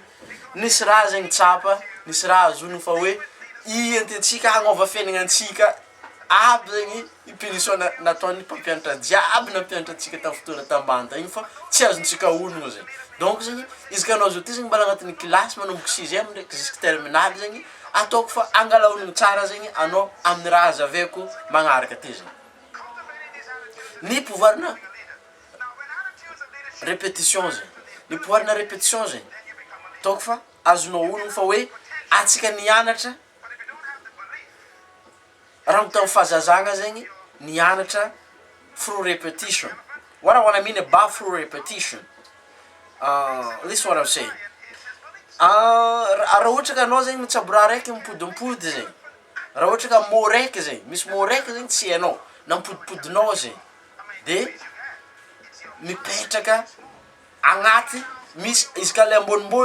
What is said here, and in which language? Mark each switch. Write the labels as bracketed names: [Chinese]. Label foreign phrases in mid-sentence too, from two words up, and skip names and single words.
[Malagasy] nisy raha zegny tsapa nisy raha azoniny fa hoe iententsika hagnova fiainagna antsika aby zegny i punition nataon'ny mpampianatra jiaby na mpianatra antsika tamin'ny fotoana tambany igny fa tsy azontsika onogno zegny donc zegny izy ka anao zao ty zegny mbala agnatin'ny kilasy manomboka 6e ndraiky [French] jusque terminale [Malagasy] zegny ataoko fa angalaonigny tsara zegny anao amin'ny raha azaveko magnaraka ty zegny ny pouvoirna répétition zegny ny pouvoirna répétition zegny ataoko fa azonao onogno fa hoe atsika nianatra raha tamin'ny fahazazagna zegny nianatra [English] through repetition what I mean about through repetition this is what I'm saying [Malagasy] raha ohatra ka anao zegny mitsabo raha raiky mipodimpody zegny raha ohatra ka mot raiky zegny misy mot raiky zegny tsy hainao na mipodipodinao zegny de mipetraka agnaty misy izy ka le ambonimbony